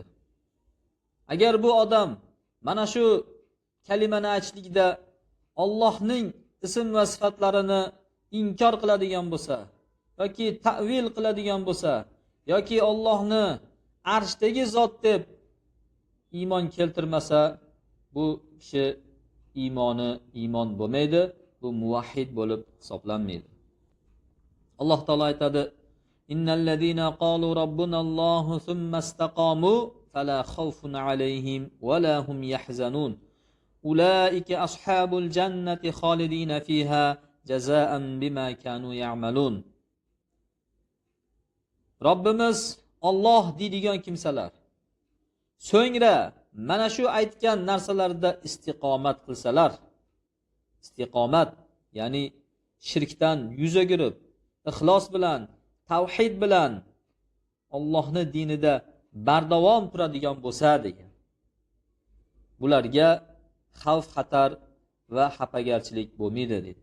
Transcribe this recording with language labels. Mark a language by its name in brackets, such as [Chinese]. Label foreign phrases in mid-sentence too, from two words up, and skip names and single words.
[Uzbek] Agar bu odam mana shu kalimani aytishlikda Allohning ism va sifatlarini inkor qiladigan bo'lsa yoki ta'vil qiladigan bo'lsa yoki Allohni arshdagi zot deb iymon keltirmasa, bu kishi iymon bo'lmaydi, bu muvahhid bo'lib hisoblanmaydi. Alloh taolo aytadi: [Arabic] "إن الذين قالوا ربنا الله ثم استقاموا فلا خوف عليهم ولا هم يحزنون. أولئك أصحاب الجنة خالدين فيها جزاء بما كانوا يعملون." [Uzbek] Robbimiz Alloh deydigan kimsalar so'ngra mana shu aytgan narsalarda istiqomat qilsalar, istiqomat ya'ni shirkdan yuz o'girib, ixlos bilan, tavhid bilan Allohning dinida bardavom turadigan bo'lsa degan, bularga xavf xatar va xafagarchilik bo'lmaydi dedi.